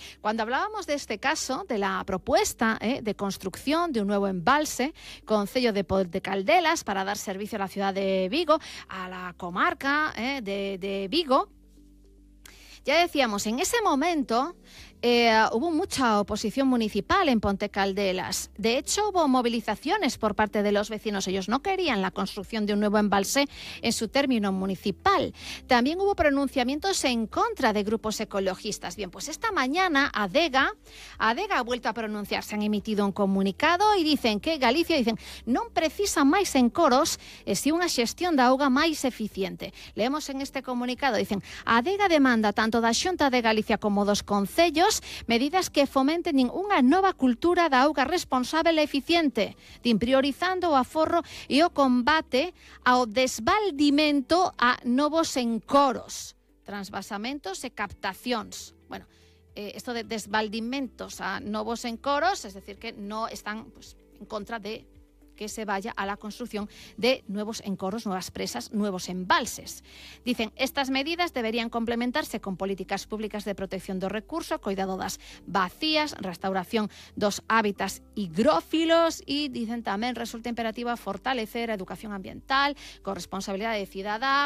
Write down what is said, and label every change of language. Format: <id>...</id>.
<es>Cuando hablábamos de este caso, de la propuesta de construcción de un nuevo embalse, concello de Caldelas, para dar servicio a la ciudad de Vigo, a la comarca de Vigo, ya decíamos, en ese momento hubo mucha oposición municipal en Ponte Caldelas. De hecho, hubo movilizaciones por parte de los vecinos. Ellos no querían la construcción de un nuevo embalse en su término municipal. También hubo pronunciamientos en contra de grupos ecologistas. Bien, pues esta mañana ADEGA ha vuelto a pronunciarse. Han emitido un comunicado y dicen que Galicia, dicen,</es> <gl>non precisa máis encoros e si unha xestión da auga máis eficiente.</gl> <es>Leemos en este comunicado, dicen,</es> <gl>ADEGA demanda tanto da Xunta de Galicia como dos concellos medidas que fomenten unha nova cultura da auga responsable e eficiente, priorizando o aforro e o combate ao desbaldimento a novos encoros, transvasamentos e captacións.</gl> <es>Bueno, esto de desbaldimentos a novos encoros, es decir, que no están pues, en contra de que se vaya a la construcción de nuevos encoros, nuevas presas, nuevos embalses. Dicen, estas medidas deberían complementarse con políticas públicas de protección</es> <gl>do recurso, cuidado das bacías, restauración dos hábitats higrófilos</gl> <es>y dicen</es> <gl>tamén resulta imperativa fortalecer a educación ambiental, corresponsabilidad de cidadá.</gl>